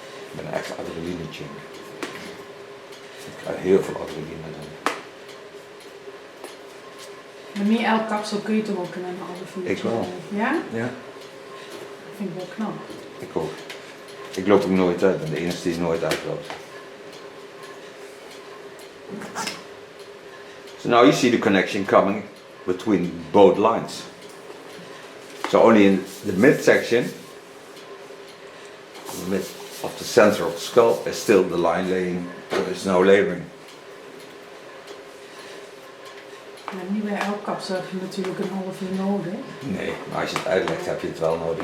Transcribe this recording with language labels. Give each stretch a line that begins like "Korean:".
Dutch: Ik ben echt adrenaline-junk. Ik krijg heel veel adrenaline dan. Maar niet elk kapsel kun je toch ook in een half uurtje? Ik wel. Ja? Ja. Dat vind ik wel knap. Ik ook. Ik loop ook nooit uit, ik ben de enige die nooit uitloopt.
English: So now you see the connection coming between both lines. So only in the midsection, in the mid of the center of the skull, is still the line laying, there is no layering.
Dutch: Ja, niet bij elk kapsel heb je natuurlijk een half uur nodig. Nee, maar als je het uitlegt heb je het wel nodig.